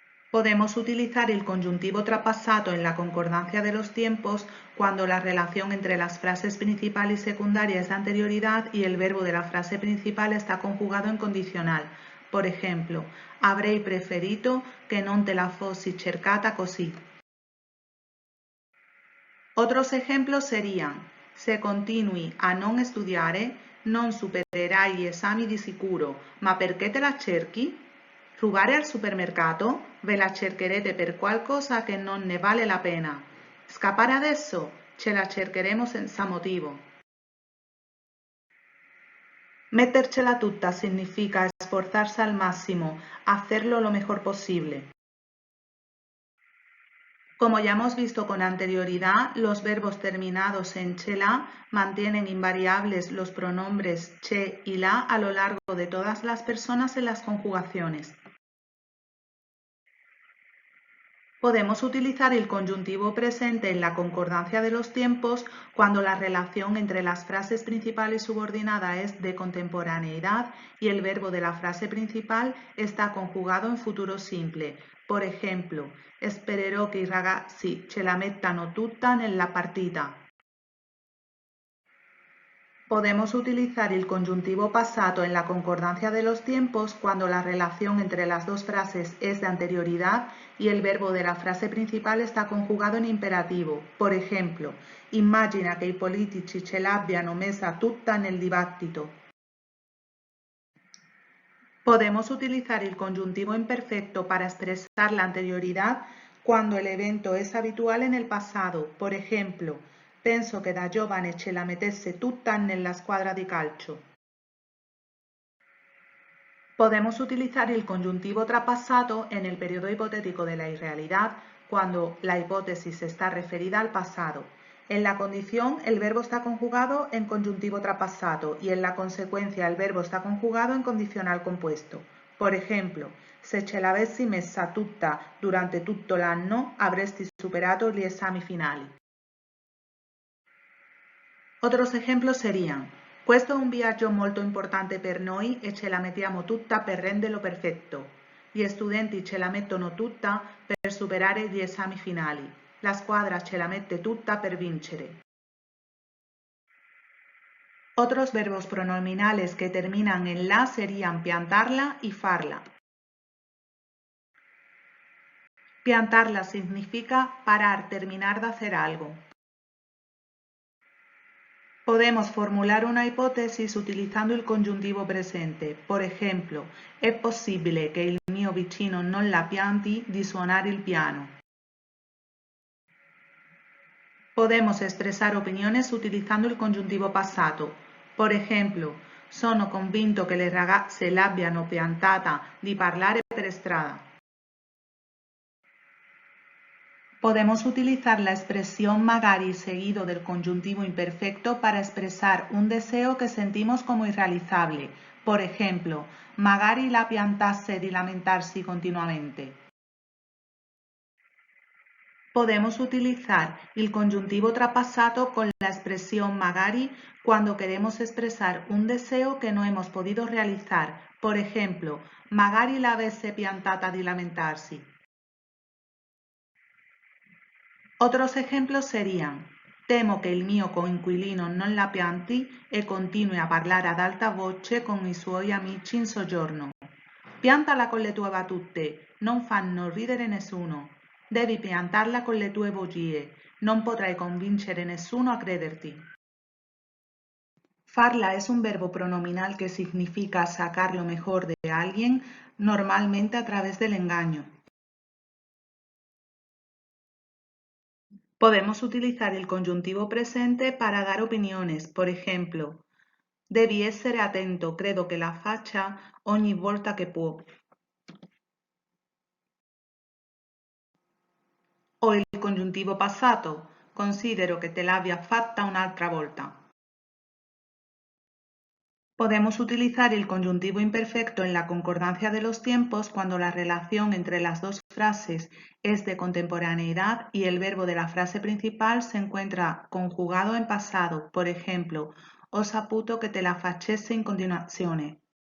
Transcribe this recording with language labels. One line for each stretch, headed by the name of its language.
Spanish: Podemos utilizar el conjuntivo trapassato en la concordancia de los tiempos cuando la relación entre las frases principal y secundaria es de anterioridad y el verbo de la frase principal está conjugado en condicional. Por ejemplo,
Italian: avrei preferito che non te la fossi cercata così.
Spanish: Otros ejemplos serían:
Italian: se continui a non studiare, non supererai gli esami di sicuro, ma perché te la cerchi? Rubare al supermercato? Ve la cercherete per qualcosa che non ne vale la pena. Scappare adesso? Ce la cercheremo senza motivo. Mettercela tutta
Spanish: significa esforzarse al máximo, hacerlo lo mejor posible. Como ya hemos visto con anterioridad, los verbos terminados en che-la mantienen invariables los pronombres che y la a lo largo de todas las personas en las conjugaciones. Podemos utilizar el conjuntivo presente en la concordancia de los tiempos cuando la relación entre las frases principal y subordinada es de contemporaneidad y el verbo de la frase principal está conjugado en futuro simple. Por ejemplo,
Italian: spererò che i ragazzi ce la mettano tutta nella partita.
Spanish: Podemos utilizar el conjuntivo pasado en la concordancia de los tiempos cuando la relación entre las dos frases es de anterioridad y el verbo de la frase principal está conjugado en imperativo. Por ejemplo,
Italian: immagina che i politici ce l'abbiano messa tutta nel dibattito.
Spanish: Podemos utilizar el conjuntivo imperfecto para expresar la anterioridad cuando el evento es habitual en el pasado. Por ejemplo,
Italian: penso che da giovane ce la mettesse tutta nella squadra di calcio.
Spanish: Podemos utilizar el conjuntivo trapassato en el periodo hipotético de la irrealidad cuando la hipótesis está referida al pasado. En la condición, el verbo está conjugado en conjuntivo trapassato y en la consecuencia el verbo está conjugado en condicional compuesto. Por ejemplo,
Italian: se ce l'avessi messa tutta durante tutto l'anno avresti superato gli esami finali.
Spanish: Otros ejemplos serían:
Italian: questo è un viaggio molto importante per noi e ce la mettiamo tutta per renderlo perfetto. Gli studenti ce la mettono tutta per superare gli esami finali. La squadra ce la mette tutta per vincere.
Spanish: Otros verbos pronominales que terminan en la serían piantarla y farla. Piantarla significa parar, terminar de hacer algo. Podemos formular una hipótesis utilizando
Italian: il congiuntivo presente.
Spanish: Por ejemplo,
Italian: è possibile che il mio vicino non la pianti di suonare il piano.
Spanish: Podemos expresar opiniones utilizando
Italian: il congiuntivo passato.
Spanish: Por ejemplo,
Italian: sono convinto che le ragazze l'abbiano piantata di parlare per strada.
Spanish: Podemos utilizar la expresión magari seguido del conjuntivo imperfecto para expresar un deseo que sentimos como irrealizable. Por ejemplo,
Italian: magari la piantasse di lamentarsi continuamente.
Spanish: Podemos utilizar el conjuntivo trapassato con la expresión magari cuando queremos expresar un deseo que no hemos podido realizar. Por ejemplo,
Italian: magari l'avesse piantata di lamentarsi.
Spanish: Otros ejemplos serían:
Italian: temo che il mio coinquilino non la pianti e continui a parlare ad alta voce con i suoi amici in soggiorno. Piantala con le tue battute, non fanno ridere nessuno. Devi piantarla con le tue bugie, non potrai convincere nessuno a crederti.
Spanish: Farla es un verbo pronominal que significa sacar lo mejor de alguien, normalmente a través del engaño. Podemos utilizar el conjuntivo presente para dar opiniones. Por ejemplo,
Italian: devi essere attento, credo che la faccia ogni volta che può.
Spanish: O el conjuntivo passato,
Italian: considero che te l'abbia fatta un'altra volta.
Spanish: Podemos utilizar el conjuntivo imperfecto en la concordancia de los tiempos cuando la relación entre las dos frases es de contemporaneidad y el verbo de la frase principal se encuentra conjugado en pasado. Por ejemplo,
Italian: ho saputo che te la facesse in continuazione.